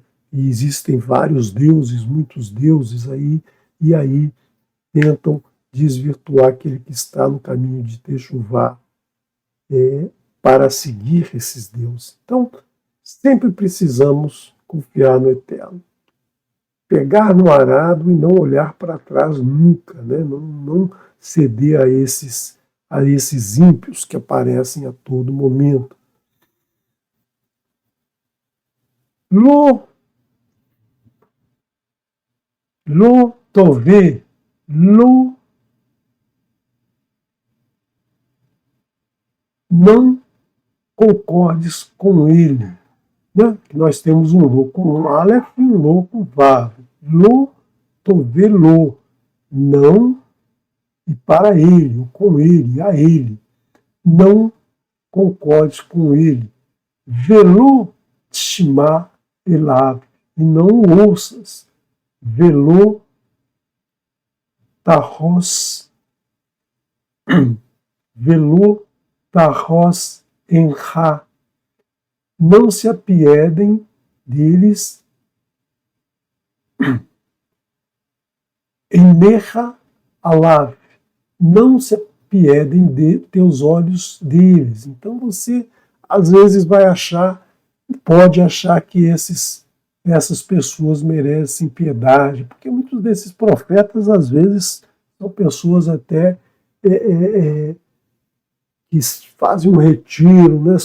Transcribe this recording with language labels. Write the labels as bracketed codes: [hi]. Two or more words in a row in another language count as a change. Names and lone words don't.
[pt] E existem vários deuses, muitos deuses aí, e aí tentam desvirtuar aquele que está no caminho de Techuvá para seguir esses deuses. Então, sempre precisamos confiar no Eterno. Pegar no arado e não olhar para trás nunca, né? Não ceder a esses ímpios que aparecem a todo momento. [he] לֹא תֹאבֶה, לוֹ [pt] não concordes com ele. Né? Nós temos um lo com um aleph e um lo com vav. [he] לֹא תֹאבֶה לוֹ, [pt] não e para ele, ou com ele, a ele. Não concordes com ele. [he] וְלֹא תִשְׁמַע אֵלָיו, [pt] e não o ouças. [he] וְלֹא תָחוֹס, וְלֹא תָחוֹס עֵינְךָ, [pt] não se apiedem deles, [he] עֵינְךָ עָלָיו, [pt] não se apiedem de teus olhos deles. Então você às vezes vai achar, pode achar que essas pessoas merecem piedade, porque muitos desses profetas às vezes são pessoas até que fazem um retiro, né?